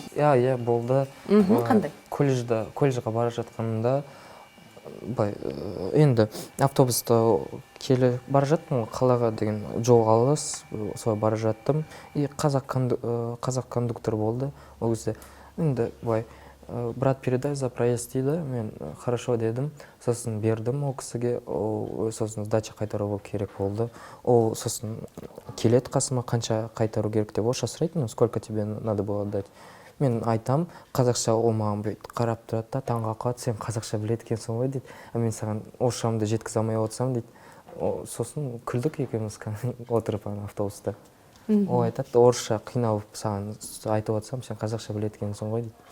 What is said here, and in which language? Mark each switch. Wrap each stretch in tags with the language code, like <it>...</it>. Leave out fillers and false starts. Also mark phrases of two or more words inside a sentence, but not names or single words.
<kk>Иә, болды. Қандай? Колледжға бара жатқанымда, енді автобуста келе бара жаттым, қалаға деген жол алыс, солай бара жаттым. Қазақ кондуктор болды. Ол кезде енді брат,</kk> <ru>передай за проезд</ru> <kk>дейді, мен хорошо дедім, сосын бердім ол кісіге, сосын сдача қайтару керек болды. Ол сосын келеді қасыма, қанша қайтару керек деп орысша сұрайды,</kk> <ru>сколько тебе надо было дать.</ru> <kk>Мен айтам, қазақша ол маған бүйтіп қарап тұрады да, таңға қалады, сен қазақша біледі екенсің ғой дейді. Мен саған орысшамды жеткізе алмай отырсам дейді. Сосын күлдік екеуміз отырып автобуста. Ол айтады, орысша қиналып саған айтып отырсам, сен қазақша біледі екенсің ғой дейді.</kk>